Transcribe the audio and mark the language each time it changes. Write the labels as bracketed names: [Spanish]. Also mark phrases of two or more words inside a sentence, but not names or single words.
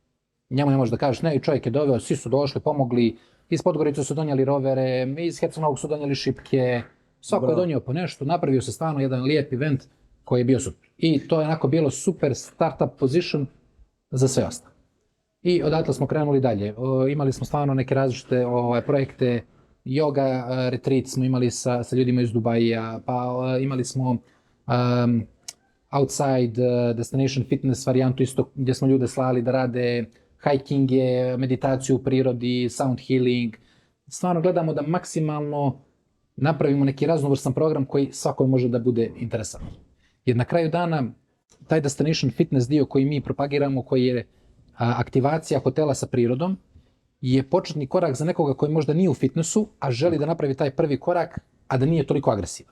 [Serbian] I čovjek je doveo, svi su došli, pomogli, iz Podgorice su donijeli rovere, iz Hercegovog su donijeli šipke, svako je donio po nešto, napravio se stvarno jedan lijep event koji je bio super. I to je onako bilo [English] super startup position [Serbian] za sve ostalo. I odatle smo krenuli dalje. Imali smo stvarno neke različite projekte, [English] yoga retreat [Serbian] smo imali sa ljudima iz Dubaija, pa imali smo [English] outside destination fitness [Serbian] varijantu isto gdje smo ljude slali da rade hikinge, meditaciju u prirodi, [English] sound healing. [Serbian] Stvarno gledamo da maksimalno napravimo neki raznovrsan program koji svakoj može da bude interesantan. Jer na kraju dana taj [English] destination fitness [Serbian] dio koji mi propagiramo, koji je aktivacija hotela sa prirodom je početni korak za nekoga koji možda nije u fitnessu, a želi da napravi taj prvi korak, a da nije toliko agresivan.